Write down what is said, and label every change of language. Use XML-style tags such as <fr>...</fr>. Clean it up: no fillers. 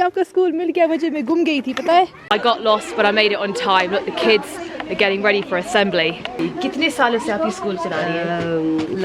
<ur>आपका स्कूल मिल गया, मुझे मैं गुम गई थी, पता है?</ur> <en>I got lost, but I made it on time. Look, the kids are getting ready for assembly.</en> <ur>कितने सालों से आप ये स्कूल चला रही हैं?</ur>